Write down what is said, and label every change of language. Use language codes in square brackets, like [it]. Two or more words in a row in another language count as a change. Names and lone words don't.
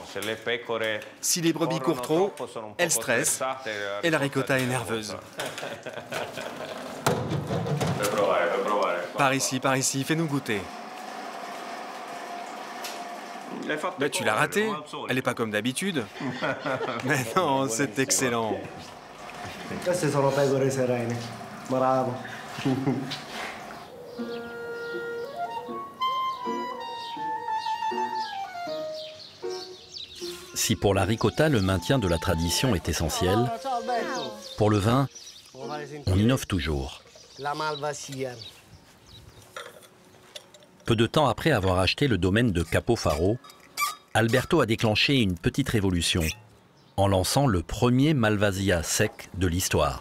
[fr] Si les brebis courent trop, elles stressent et la ricotta est nerveuse. Par ici, fais-nous goûter. Mais tu l'as ratée. Elle n'est pas comme d'habitude. Mais non, c'est excellent. [it] Queste sono pecore serene. [fr] Bravo. Si pour la ricotta, le maintien de la tradition est essentiel, pour le vin, on innove toujours. La Malvasia. Peu de temps après avoir acheté le domaine de Capofaro, Alberto a déclenché une petite révolution en lançant le premier Malvasia sec de l'histoire.